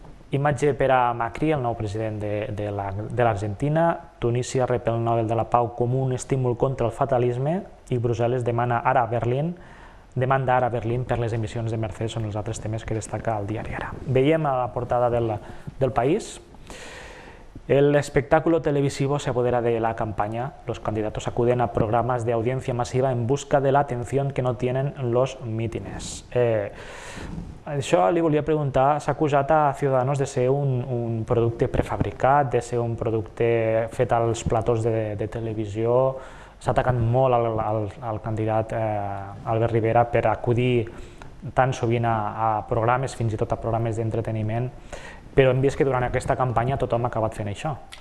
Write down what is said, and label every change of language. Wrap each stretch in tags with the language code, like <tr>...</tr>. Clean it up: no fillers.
<ca>Imatge per a Macri, el nou president de l'Argentina. Tunísia rep el Nobel de la Pau com un estímul contra el fatalisme i Brussel·les demanda ara a Berlín per les emissions de Mercedes. Són els altres temes que destaca el diari Ara. Veiem a la portada del País.</ca> <es>El espectáculo televisivo se apodera de la campaña. Los candidatos acuden a programas de audiencia masiva en busca de la atención que no tienen los mítines.</es> <ca>Això li volia preguntar, s'ha acusat a Ciudadanos de ser un producte prefabricat, de ser un producte fet als platós de televisió. S'ha atacat molt al candidat Albert Rivera per acudir tan sovint a programes, fins i tot a programes d'entreteniment, però hem vist que durant aquesta campanya tothom ha acabat fent això.</ca>